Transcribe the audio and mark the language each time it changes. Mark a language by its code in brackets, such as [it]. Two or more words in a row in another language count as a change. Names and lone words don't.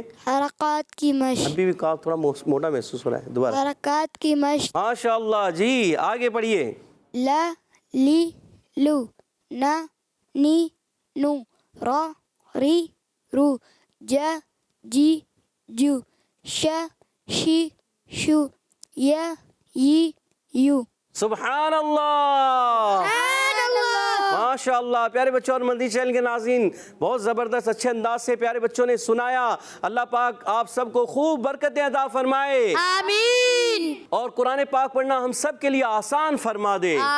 [ur] حرکات کی مشق. ابھی بھی کاف تھوڑا موٹا محسوس ہو رہا ہے, دوبارہ. حرکات کی مشق. [ar] ماشاء اللہ. [ur] جی آگے پڑھیے. [ar] لا لی لو, نا نی نو, را ری رو, ج جی جو ش شی شو ی ی یو سبحان اللہ، ماشاء اللہ۔ [ur] پیارے بچوں اور مدنی چینل کے ناظرین، بہت زبردست اچھے انداز سے پیارے بچوں نے سنایا۔ اللہ پاک آپ سب کو خوب برکتیں عطا فرمائے آمین اور قرآن پاک پڑھنا ہم سب کے لیے آسان فرما دے۔